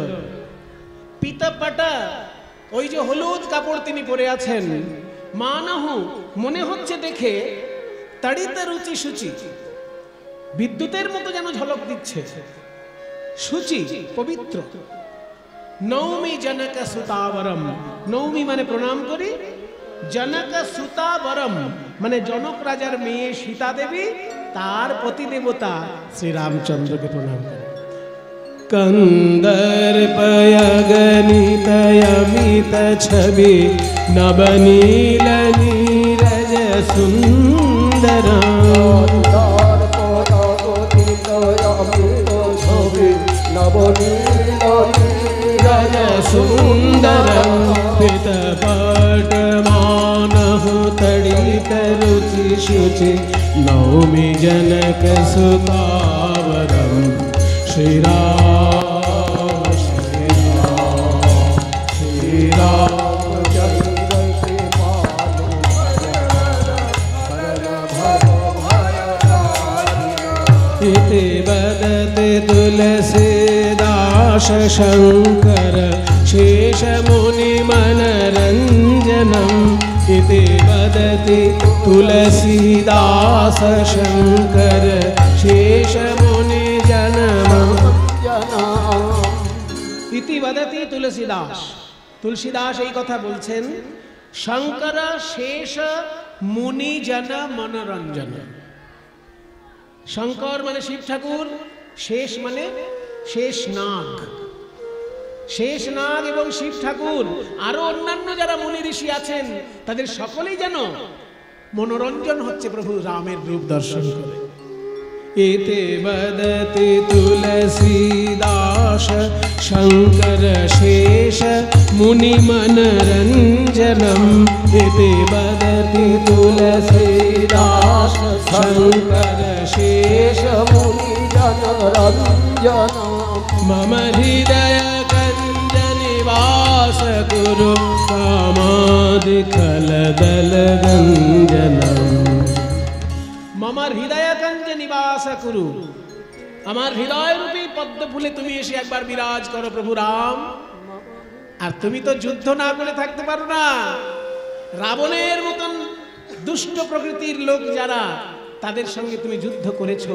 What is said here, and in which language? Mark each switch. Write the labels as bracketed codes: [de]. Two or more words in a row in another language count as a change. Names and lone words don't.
[bn] পিতাপাটা, ওই যে হলুদ কাপড় তিনি পরে আছেন, মানহু মনে হচ্ছে দেখে, [awa] तड़ित रुचि शुचि, [bn] বিদ্যুতের মতো যেন ঝলক দিচ্ছে, সূচি পবিত্র। [awa] नौमि जनक सुतावरम, [bn] নৌমি মানে প্রণাম করি, [awa] जनक सुतावरम [bn] মানে জনক রাজার মেয়ে সীতা দেবী, তার পতি দেবতা শ্রী রামচন্দ্রকে প্রণাম করি। [awa] कंदर्पयगणित अमित छवि नवनील नीरज सुंदरम कंदर्पयगणित अमित छवि नवनील नीरज सुंदरम पितपटमानहु तडित रुचि शुचि नौमि जनक सुतावरम। श्री राम श्री राम श्री रामचंद्र के पालु शरण भव भयदारी। इति वदति तुलसीदास शंकर शेष मुनि मनरंजनम। इति वदति तुलसीदास शंकर शेष मुनि इति वदति तुलसीदास, तुलसीदास [bn] এই কথা বলছেন, [awa] शंकर शेष मुनि जन मनोरंजन। [bn] শঙ্কর মানে শিব ঠাকুর, শেষ মানে শেষ নাগ, শেষ নাগ এবং শিব ঠাকুর আরো অন্যান্য যারা মুনি ঋষি আছেন তাদের সকলেই যেন মনোরঞ্জন হচ্ছে প্রভু রামের রূপ দর্শন করে। [awa] इति वदति तुलसीदास शंकर शेष मुनि मनरंजनम। इति वदति तुलसीदास शंकर शेष मुनि जनरंजनम। मम हृदय कंज निवास कुरु कामादि खलदल गंजनम। [bn] আমার হৃদয় কঞ্জে নিবাস করু, আমার হৃদয় রূপী পদ্ম ফুলে তুমি এসে একবার বিরাজ করো প্রভু রাম। আর তুমি তো যুদ্ধ না করে থাকতে পারো না, রাবণের মতন দুষ্ট প্রকৃতির লোক যারা, তাদের সঙ্গে তুমি যুদ্ধ করেছো।